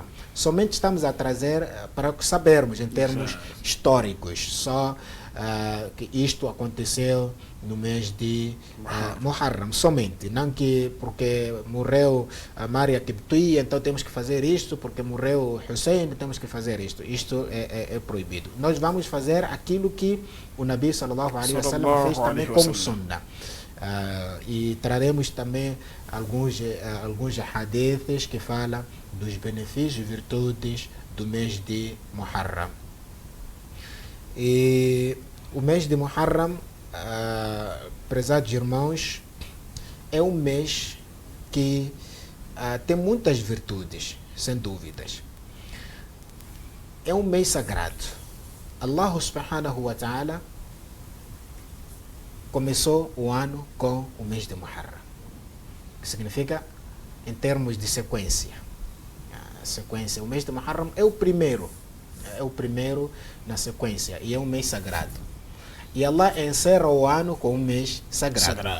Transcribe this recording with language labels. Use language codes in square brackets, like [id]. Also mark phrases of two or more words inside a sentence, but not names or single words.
[pt] Somente estamos a trazer para sabermos em termos históricos, só que isto aconteceu no mês de Muharram, somente. Não que porque morreu a Maria Quiptia, então temos que fazer isto, porque morreu Hussein, temos que fazer isto. Isto é proibido. Nós vamos fazer aquilo que o Nabi [ar] صلى الله عليه وسلم [pt] fez também como sunnah. E traremos também alguns hadiths que falam dos benefícios e virtudes do mês de Muharram. E o mês de Muharram, prezados irmãos, é um mês que tem muitas virtudes, sem dúvidas. É um mês sagrado. Allah [ar] سبحانه وتعالى [pt] começou o ano com o mês de Muharram, que significa, em termos de sequência, o mês de Muharram é o primeiro na sequência, e é um mês sagrado. E Allah encerra o ano com um mês sagrado.